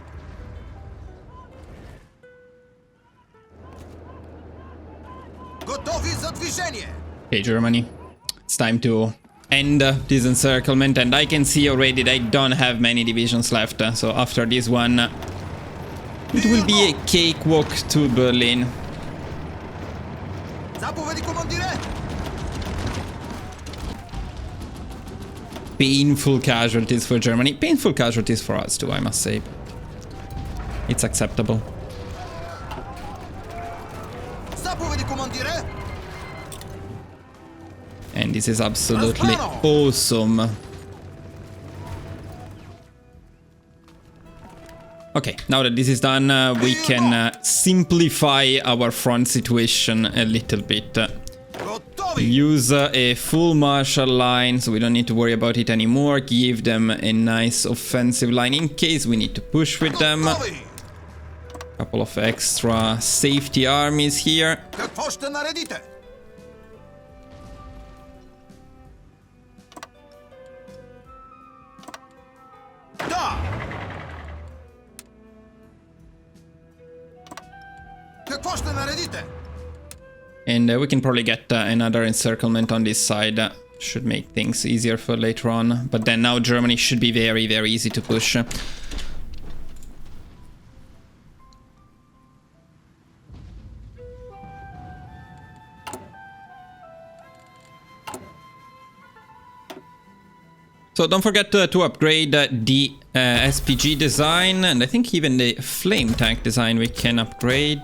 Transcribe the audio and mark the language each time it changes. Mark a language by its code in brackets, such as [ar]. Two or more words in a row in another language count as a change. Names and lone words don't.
[mk] Готови за движение! [en] Okay, Germany. It's time to end this encirclement, and I can see already they don't have many divisions left. So after this one, it will be a cakewalk to Berlin. [mk] Заповеди, командире! [en] Painful casualties for Germany. Painful casualties for us too, I must say. It's acceptable. [mk] Заповеди, командире! [en] And this is absolutely awesome. Okay, now that this is done, we can simplify our front situation a little bit. Use a full martial line, so we don't need to worry about it anymore. Give them a nice offensive line in case we need to push with them. Couple of extra safety armies here. [mk] Какво ще наредите? Да! Какво ще наредите? [en] And we can probably get another encirclement on this side. Should make things easier for later on. But then now Germany should be very, very easy to push. So don't forget to upgrade the SPG design, and I think even the flame tank design we can upgrade.